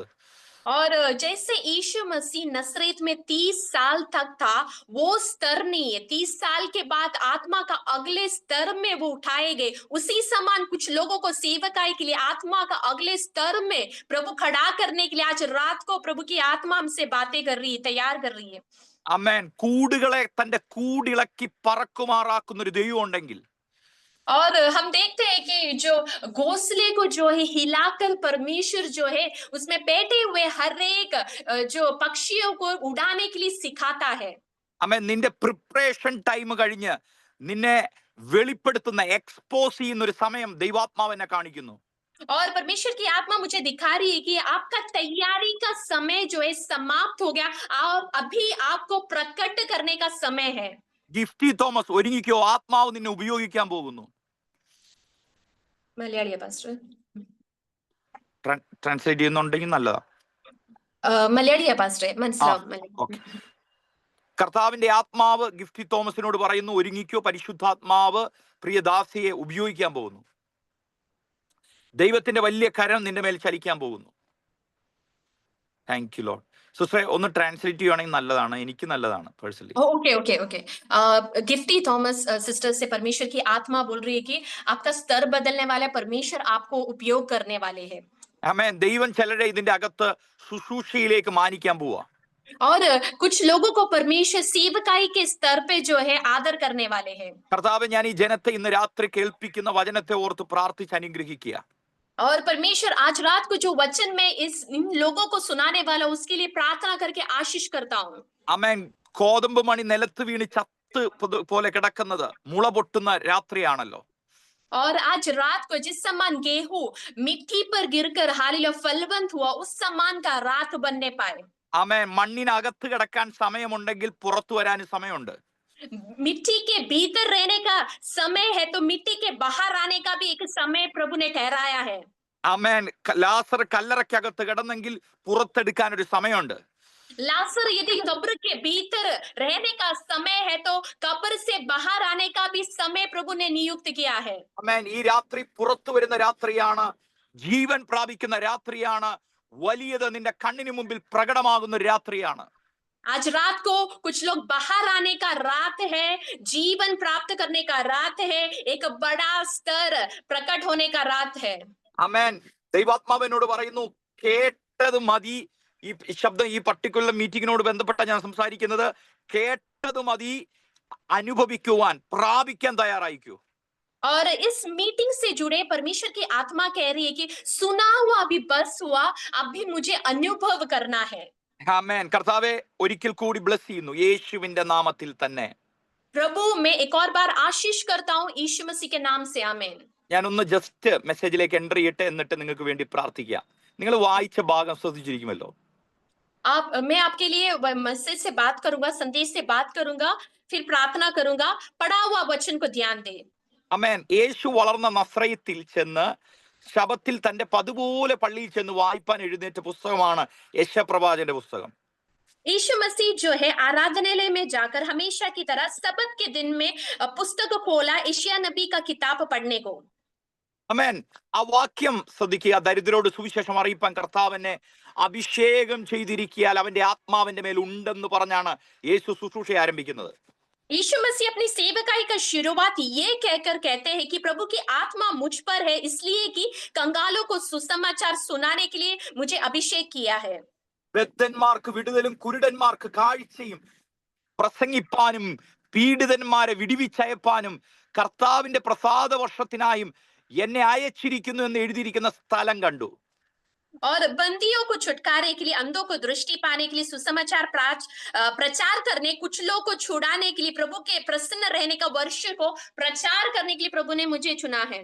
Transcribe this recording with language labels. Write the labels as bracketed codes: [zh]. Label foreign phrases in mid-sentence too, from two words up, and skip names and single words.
[hi] और जैसे यीशु मसीह नसरेत में 30 साल तक था, वो स्तर नहीं है। 30 साल के बाद आत्मा का अगले स्तर में वो उठाए गए। उसी समान कुछ लोगों को सेवकाई के लिए आत्मा का अगले स्तर में प्रभु खड़ा करने के लिए आज रात को प्रभु की आत्मा हमसे बातें कर रही है, तैयार कर रही है। [ml] അമേൻ. കൂടുകളെ തന്റെ കൂടിളക്കി പറക്കുമാറാക്കുന്ന ഒരു ദൈവം ഉണ്ടെങ്കിൽ [hi] और हम देखते हैं कि जो घोंसले को जो है हिलाकर परमेश्वर जो है उसमें बैठे हुए हर एक जो पक्षियों को उड़ाने के लिए सिखाता है। [ml] അമേൻ. നിന്റെ [en] preparation time [ml] കഴിഞ്ഞ് നിന്നെ വെളിപ്പെടുത്തുന്ന എക്സ്പോസ് ചെയ്യുന്ന ഒരു സമയം ദൈവാത്മാവ് എന്നെ കാണിക്കുന്നു. [hi] और परमेश्वर की आत्मा मुझे दिखा रही है कि आपका तैयारी का समय जो है समाप्त हो गया और अभी आपको प्रकट करने का समय है। [ml] ഗിഫ്റ്റി തോമസ് ഒരുങ്ങിക്കോ, ആത്മാവ് നിന്നെ ഉപയോഗിക്കാൻ പോകുന്നു. [hi] मलयाली पास्टर [ml] ട്രാൻസ്ലേറ്റ് ചെയ്യുന്നുണ്ടെങ്കിൽ നല്ലതാ. [hi] मलयाली पास्टर [ml] മനസ്സിലാവും। ഓക്കെ. കർത്താവിന്റെ ആത്മാവ് ഗിഫ്റ്റി തോമസിനോട് പറയുന്നു, ഒരുങ്ങിക്കോ, പരിശുദ്ധാത്മാവ് പ്രിയദാസിയെ ഉപയോഗിക്കാൻ പോകുന്നു. ദൈവത്തിന്റെ വലിയ കരം നിന്റെ മേൽ ചലിക്കാൻ പോകുന്നു. [en] thank you Lord. [ml] സിസ്റ്ററെ ഒന്ന് ട്രാൻസ്ലേറ്റ് ചെയ്യുവാണെങ്കിൽ നല്ലതാണ്, എനിക്ക് നല്ലതാണ് പേഴ്സണലി. [hi] ओके ओके ओके गिफ्टी थॉमस सिस्टर से परमेश्वर की आत्मा बोल रही है कि आपका स्तर बदलने वाला परमेश्वर आपको उपयोग करने वाले हैं। [ml] ആമേൻ. ദൈവം ചിലരെ ഇതിന്റെ അകത്ത് ശുശ്രൂഷയിലേക്ക് മാനിക്കാൻ പോവാ. [hi] और कुछ लोगों को परमेश्वर सेवकाई के स्तर पे जो है आदर करने वाले हैं। [ml] കർത്താവ്, ഞാൻ ഈ ജനത്തെ ഇന്ന് രാത്രി കേൾപ്പിക്കുന്ന വചനത്തെ ഓർത്ത് പ്രാർത്ഥിച്ച് അനുഗ്രഹിക്കുക. [hi] और परमेश्वर आज रात को जो वचन में इन लोगों को सुनाने वाला उसके लिए प्रार्थना करके आशीष करता हूँ। [ml] ആമേൻ. കോതമ്പ് മണി നിലത്ത് വീണ് ചത്ത് പോലെ കിടക്കുന്നത് മുള പൊട്ടുന്ന രാത്രിയാണല്ലോ. [hi] और आज रात को जिस समान गेहूं मिट्टी पर गिरकर हालेलुया फलवंत हुआ, उस समान का रात बनने पाए। [ml] ആമേൻ. മണ്ണിനകത്ത് കിടക്കാൻ സമയമുണ്ടെങ്കിൽ പുറത്തു വരാൻ സമയമുണ്ട്. [hi] मिट्टी के भीतर रहने का समय है तो मिट्टी के बाहर आने का भी एक समय प्रभु ने ठहराया है। [ml] ആമേൻ. ലാസർ കല്ലറയ്ക്കകത്ത് കിടന്നെങ്കിൽ പുറത്തെടുക്കാൻ ഒരു സമയമുണ്ട്. [hi] लासर यदि कब्र के भीतर रहने का समय है तो कब्र से बाहर आने का भी समय प्रभु ने नियुक्त किया है। [ml] ആമേൻ. ഈ രാത്രി പുറത്തു വരുന്ന രാത്രിയാണ്, ജീവൻ പ്രാപിക്കുന്ന രാത്രിയാണ്, വലിയത് നിന്റെ കണ്ണിന് മുമ്പിൽ പ്രകടമാകുന്ന രാത്രിയാണ്. [hi] आज रात को कुछ लोग बाहर आने का रात है, जीवन प्राप्त करने का रात है, एक बड़ा स्तर प्रकट होने का रात है। [ml] അമേൻ. ദൈവാത്മാവ് എന്നോട് പറയുന്നു, കേട്ടത് മതി. ഈ ശബ്ദം ഈ പർട്ടിക്കുലർ മീറ്റിങ്ങിനോട് ബന്ധപ്പെട്ട ഞാൻ സംസാരിക്കുന്നത്. കേട്ടത് മതി, അനുഭവിക്കുവാൻ, പ്രാപിക്കാൻ തയ്യാറായിക്കൂ. [hi] और इस मीटिंग से जुड़े परमेश्वर की आत्मा कह रही है कि सुना हुआ अभी बस हुआ, अभी मुझे अनुभव करना है। [ml] ആമേൻ. കർത്താവെ, ഒരിക്കൽ കൂടി ബ്ലസ് ചെയ്യുന്നു യേശുവിന്റെ നാമത്തിൽ തന്നെ. [hi] प्रभु मैं एक और बार आशीष करता हूँ यीशु मसीह के नाम से, आमीन। [ml] ഞാനൊന്ന് ജസ്റ്റ് മെസ്സേജിലേക്ക് എൻ്റർ ചെയ്യട്ടെ, എന്നിട്ട് നിങ്ങൾക്ക് വേണ്ടി പ്രാർത്ഥിക്കാം. നിങ്ങൾ വായിച്ച ഭാഗം ശ്രദ്ധിച്ചിരിക്കുമല്ലോ. [hi] मैं आपके लिए मैसेज से बात करूंगा, संदेश से बात करूंगा, फिर प्रार्थना करूंगा। पढ़ा हुआ वचन को ध्यान दे। [ml] അമേൻ. യേശു വളർന്ന നസ്രയത്തിൽ ചെന്ന് ശബത്തിൽ തന്റെ പതുപോലെ പള്ളിയിൽ ചെന്ന് വായിപ്പാൻ എഴുന്നേറ്റ പുസ്തകമാണ് യെശയ്യാപ്രവാചകന്റെ പുസ്തകം. [hi] यीशु मसीह जो है आराधनालय में जाकर हमेशा की तरह सबत के दिन में पुस्तक खोला यशायाह नबी का किताब पढ़ने को। [ml] അമേൻ. ആ വാക്യം ശ്രദ്ധിക്കുക. ദരിദ്രരോട് സുവിശേഷം അറിയിപ്പാൻ കർത്താവിനെ അഭിഷേകം ചെയ്തിരിക്കിയാൽ അവന്റെ ആത്മാവിന്റെ മേൽ ഉണ്ടെന്ന് പറഞ്ഞാണ് യേശു ശുശ്രൂഷ ആരംഭിക്കുന്നത്. [hi] यीशु मसीह अपनी सेवकाई का शुरुआत ये कहकर कहते हैं कि प्रभु की आत्मा मुझ पर है, इसलिए कि कंगालों को सुसमाचार सुनाने के लिए मुझे अभिषेक किया है। [ml] ബദ്ധന്മാർക്ക് വിടുതലും കുരുടന്മാർക്ക് കാഴ്ചയും പ്രസംഗിപ്പാനും പീഡിതന്മാരെ വിടുവിച്ചയപ്പാനും കർത്താവിന്റെ പ്രസാദ വർഷത്തിനായും എന്നെ അയച്ചിരിക്കുന്നു എന്ന് എഴുതിയിരിക്കുന്ന സ്ഥലം കണ്ടു. [hi] और बंदियों को छुटकारे के लिए, अंधों को दृष्टि पाने के लिए, सुसमाचार प्रचार करने, कुछ लोग को छुड़ाने के लिए, प्रभु के प्रसन्न रहने का वर्ष को प्रचार करने के लिए प्रभु ने मुझे चुना है।